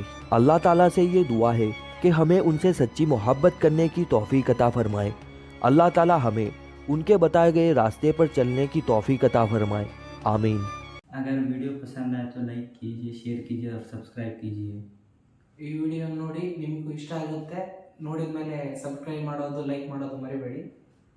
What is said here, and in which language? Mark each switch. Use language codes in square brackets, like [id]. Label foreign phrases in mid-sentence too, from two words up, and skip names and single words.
[ar] الله تعالى [hi] से ये दुआ है कि हमें उनसे सच्ची मोहब्बत करने की तौफीक अता फरमाए। [ar] الله تعالى [hi] हमें उनके बताए गए रास्ते पर चलने की तौफीक अता फरमाए। आमीन। अगर वीडियो पसंद आए तो लाइक कीजिए, शेयर कीजिए और सब्सक्राइब कीजिए। [kn] ಈ ವಿಡಿಯೋ ನೋಡಿ ನಿಮಗೂ ಇಷ್ಟ ಆಗುತ್ತೆ, ನೋಡಿದ ಮೇಲೆ ಸಬ್ಸ್ಕ್ರೈಬ್ ಮಾಡೋದು, ಲೈಕ್ ಮಾಡೋದು ಮರಿಬೇಡಿ.